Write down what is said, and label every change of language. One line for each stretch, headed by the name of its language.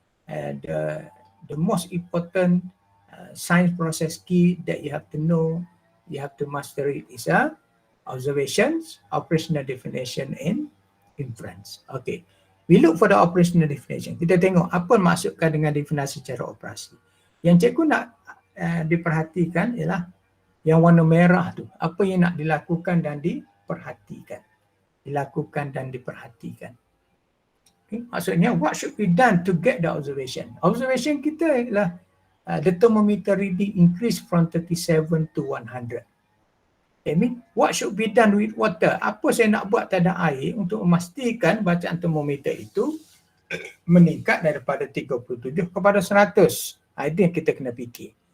English: And the most important science process key that you have to know, you have to master it is observations, operational definition and inference. Okay. We look for the operational definition.
Malay: Kita tengok apa maksudkan dengan definisi secara operasi. Yang cikgu nak diperhatikan ialah yang warna merah tu. Apa yang nak dilakukan dan diperhatikan. Dilakukan dan diperhatikan. Okay. Maksudnya,
English: what should be done to get the observation? Observation
Malay: kita ialah
English: the thermometer reading increase from 37 to 100. I mean, what should be done with water?
Malay: Apa saya nak buat terhadap air untuk memastikan bacaan termometer itu meningkat daripada 37 kepada 100. Itu yang kita kena fikir.